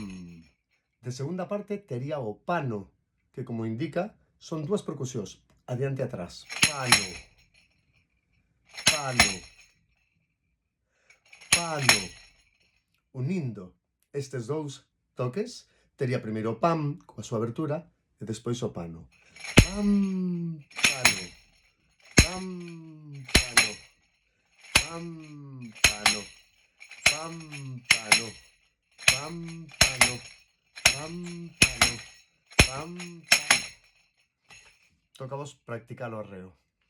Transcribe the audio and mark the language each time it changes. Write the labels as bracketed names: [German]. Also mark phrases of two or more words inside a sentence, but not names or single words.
[Galician] De segunda parte tería o pano, que como indica son dúas percusións, adiante e atrás. Pano, pano, pano. Unindo estes dous toques, tería primeiro o pam, coa súa abertura, e despois o pano. Pam, pano, pam, pano, pam, pano, pam, pano, pam, pano, pam, pano, pam, pano. Toca vos practicar o arreo.